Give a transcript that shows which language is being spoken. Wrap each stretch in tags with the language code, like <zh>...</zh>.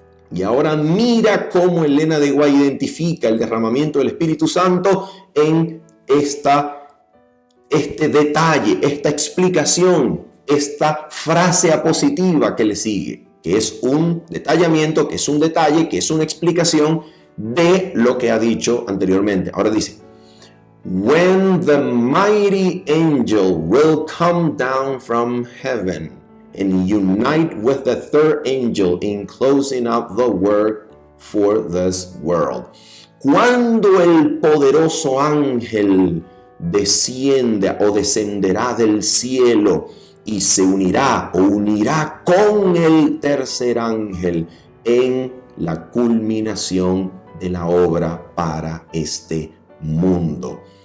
<es>Y ahora mira cómo Elena de White identifica el derramamiento del Espíritu Santo en este detalle, esta explicación, esta frase apositiva que le sigue, que es un detallamiento, que es un detalle, que es una explicación de lo que ha dicho anteriormente. Ahora dice:</es> <en>when the mighty angel will come down from heaven and unite with the third angel in closing up the work for this world.</en> <es>Cuando el poderoso ángel descienda o descenderá del cielo y se unirá con el tercer ángel en la culminación de la obra para este mundo.</es>